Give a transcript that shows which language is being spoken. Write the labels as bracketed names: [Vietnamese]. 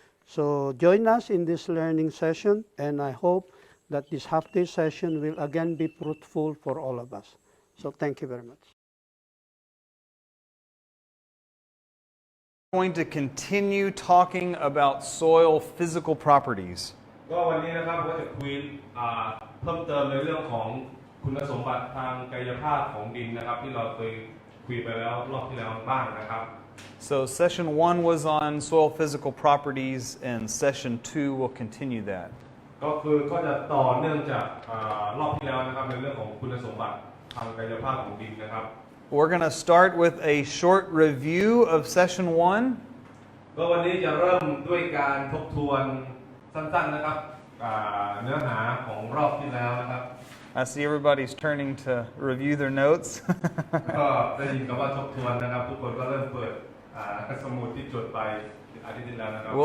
[English] So join us in this learning session, and I hope that this half-day session will again be fruitful for all of us. So thank you very much. We're going to continue talking about soil physical properties. [Thai] ก็วันนี้นะครับก็จะคุยเพิ่มเติมในเรื่องของคุณสมบัติทางกายภาพของดินนะครับที่เราเคยคุยไปแล้วรอบที่แล้วบ้างนะครับ [English] So session 1 was on soil physical properties, and session 2 will continue that. [Thai] ก็จะต่อเนื่องจากรอบที่แล้วนะครับในเรื่องของคุณสมบัติทางกายภาพของดินนะครับ [English] We're going to start with a short review of session 1. [Thai] ก็วันนี้จะเริ่มด้วยการทบทวนสั้นๆนะครับเนื้อหาของรอบที่แล้วนะครับ [English] I see everybody's turning to review their notes. [Thai] ก็ได้ยินคำว่าทบทวนนะครับทุกคนก็เริ่มเปิดสมุดที่จดไปอาทิตย์ที่แล้วนะครับ